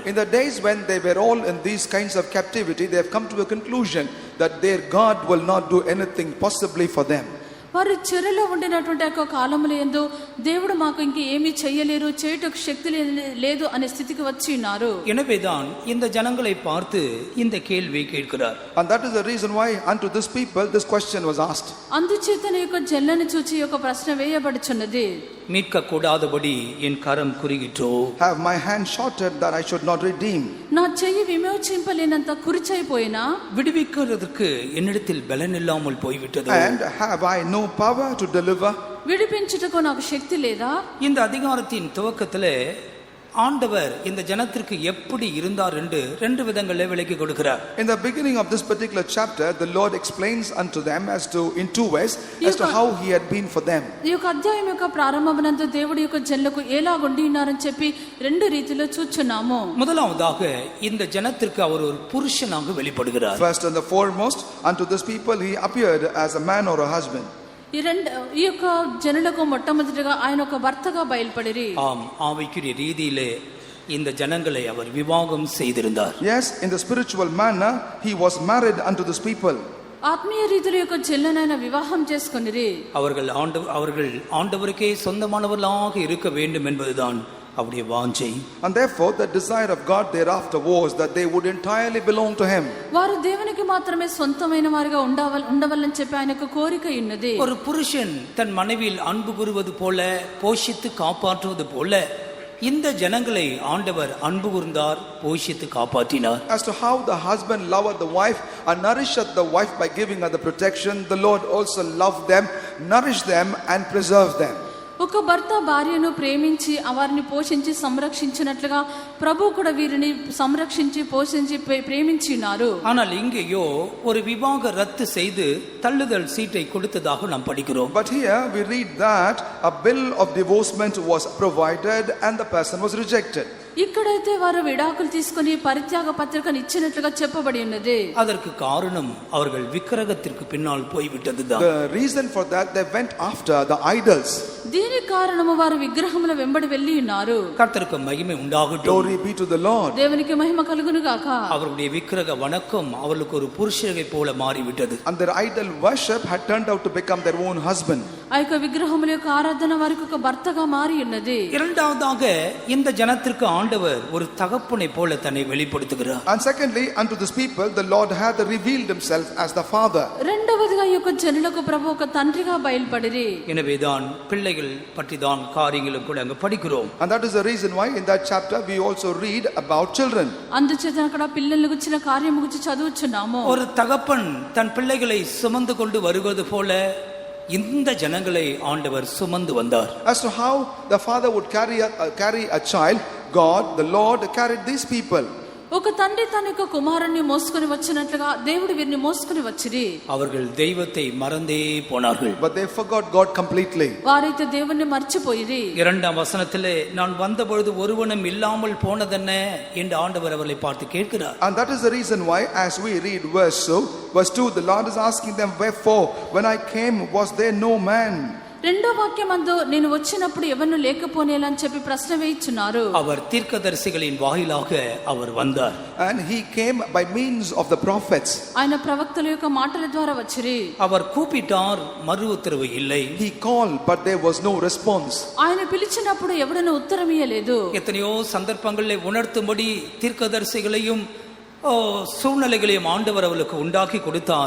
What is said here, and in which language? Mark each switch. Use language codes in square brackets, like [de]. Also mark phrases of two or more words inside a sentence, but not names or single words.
[en] In the days when they were all in these kinds of captivity, they have come to a conclusion that their God will not do anything possibly for them. [te] వారు చెరలో ఉండినటువంటి ఒక కాలములో యందు దేవుడు మాకు ఇంక ఏమీ చేయలేరు, చేయుటకు శక్తి లేదు అనే స్థితికి వచ్చి ఉన్నారు. [ta] எனவேதான் இந்த ஜனங்களை பார்த்து இந்த கேள்வியை கேட்கிறார். [en] And that is the reason why unto this people this question was asked. [te] అందుచేతనే యొక్క జనులను చూచి ఒక ప్రశ్న వేయబడుచున్నది. [ta] மீட்க கூடாதபடி என் கரம் குறுகிற்றோ. [en] Have my hand shorted that I should not redeem? [te] నా చెయ్యి విమోచింపలేనంత కురిచైపోయినా? [ta] விடுவிக்கிறதற்கு என்னிடத்தில் பலன் இல்லாமல் போய்விட்டது. [en] And have I no power to deliver? [te] విడిపించుటకు నాకు శక్తి లేదా? [ta] இந்த அதிகாரத்தின் துவக்கத்திலே ஆண்டவர் இந்த ஜனத்திற்கு எப்படி இருந்தார் என்று ரெண்டு விதங்களில் விளக்கி கொடுக்கிறார். [en] In the beginning of this particular chapter, the Lord explains unto them in two ways as to how he had been for them. [te] ఈ యొక్క అధ్యాయం యొక్క ప్రారంభమునందు దేవుడి యొక్క జనులకు ఎలాగుండి ఉన్నారని చెప్పి రెండు రీతిలో చూచున్నాము. [ta] முதலாவதாக இந்த ஜனத்திற்கு அவர் ஒரு புருஷனாக வெளிப்படுகிறார். [en] First and the foremost, unto this people he appeared as a man or a husband. [te] ఈ యొక్క జనులకు మొట్టమొదటిగా ఆయన ఒక భర్తగా బయలుపడిరి. [ta] ஆம், ஆவிக்குரிய ரீதியிலே இந்த ஜனங்களை அவர் விவாகம் செய்திருந்தார். [en] Yes, in the spiritual manner he was married unto this people. [te] ఆత్మీయ రీతిలో యొక్క జనులను వివాహం చేసుకొనిరి. [ta] அவர்கள் ஆண்டவருக்கே சொந்தமானவர்களாக இருக்க வேண்டும் என்பதுதான் அவருடைய வாஞ்சை. [en] And therefore the desire of God thereafter was that they would entirely belong to him. [te] వారు దేవునికి మాత్రమే సొంతమైన వారిగా ఉండవాలని చెప్పి ఆయనకు కోరిక ఉన్నది. [ta] ஒரு புருஷன் தன் மனைவியில் அன்பு கூறுவது போல போஷித்து காப்பாற்றுவது போல இந்த ஜனங்களை ஆண்டவர் அன்பு கூர்ந்தார், போஷித்து காப்பாற்றினார். [en] As to how the husband loved the wife and nourished the wife by giving her the protection, the Lord also loved them, nourished them and preserved them. [te] ఒక భర్త భార్యను ప్రేమించి వారిని పోషించి సంరక్షించినట్లుగా ప్రభు కూడా వీరిని సంరక్షించి పోషించి ప్రేమించినారు. [ta] ஆனால் இங்கேயோ ஒரு விவாக ரத்து செய்து தள்ளுதல் சீட்டை கொடுத்ததாக நாம் படிக்கிறோம். [en] But here we read that a bill of divorcement was provided and the person was rejected. [te] ఇక్కడైతే వారు విడాకులు తీసుకొని పరిత్యాగ పత్రికను ఇచ్చినట్లుగా చెప్పబడి ఉన్నది. [ta] அதற்கு காரணம் அவர்கள் விக்கிரகத்திற்கு பின்னால் போய்விட்டதுதான். [en] The reason for that, they went after the idols. [te] దీని కారణము వారు విగ్రహముల వెంబడి వెళ్ళి ఉన్నారు. [ta] கர்த்தருக்கு மகிமை உண்டாகட்டும். [en] Glory be to the Lord. [te] దేవునికి మహిమ కలుగును గాక. [ta] அவருடைய விக்கிரக வணக்கம் அவர்களுக்கு ஒரு புருஷனை போல மாறிவிட்டது. [en] And their idol worship had turned out to become their own husband. [te] ఆ యొక్క విగ్రహముల యొక్క ఆరాధన వారికి ఒక భర్తగా మారి ఉన్నది. [ta] இரண்டாவதாக இந்த ஜனத்திற்கு ஆண்டவர் ஒரு தகப்பனை போல தன்னை வெளிப்படுத்துகிறார். [en] And secondly, unto this people the Lord hath revealed himself as the Father. [te] రెండవదిగా ఈ యొక్క జనులకు ప్రభు ఒక తండ్రిగా బయలుపడిరి. [ta] எனவேதான் பிள்ளைகள் பற்றி தான் காரியங்களும் கூட அங்க படிக்கிறோம். [en] And that is the reason why in that chapter we also read about children. [te] అందుచేత అక్కడ పిల్లల గురించిన కార్యము గురించి చదువుచున్నాము. [ta] ஒரு தகப்பன் தன் பிள்ளைகளை சுமந்து கொண்டு வருவது போல இந்த ஜனங்களை ஆண்டவர் சுமந்து வந்தார். [en] As to how the father would carry a child, God, the Lord, carried these people. [te] ఒక తండ్రి తన యొక్క కుమారుణ్ణి మోసుకొని వచ్చినట్లుగా దేవుడు వీరిని మోసుకొని వచ్చిరి. [ta] அவர்கள் தெய்வத்தை மறந்தே போனார்கள். [en] But they forgot God completely. [te] వారైతే దేవుణ్ణి మర్చిపోయిరి. [ta] இரண்டாம் வசனத்திலே நான் வந்தபொழுது ஒருவனும் இல்லாமல் போனதென்ன என்று ஆண்டவர் அவர்களை பார்த்து கேட்கிறார். [en] And that is the reason why as we read verse 2, the Lord is asking them, wherefore when I came was there no man? [te] రెండో వాక్యమందు నేను వచ్చినప్పుడు ఎవరు లేకపోనేలని చెప్పి ప్రశ్న వేయిచున్నారు. [ta] அவர் தீர்க்கதரிசிகளின் வாயிலாக அவர் வந்தார். [en] And he came by means of the prophets. [te] ఆయన ప్రవక్తల యొక్క మాటల ద్వారా వచ్చిరి. [ta] அவர் கூப்பிட்டார், மறு உத்தரவு இல்லை. [en] He called but there was no response. [te] ఆయన పిలిచినప్పుడు ఎవడను ఉత్తరం ఇయ్యలేదు. [ta] எத்தனையோ சந்தர்ப்பங்களில் உணர்த்தும்படி தீர்க்கதரிசிகளையும் சூழ்நிலைகளையும் ஆண்டவர் அவர்களுக்கு உண்டாக்கி கொடுத்தார்.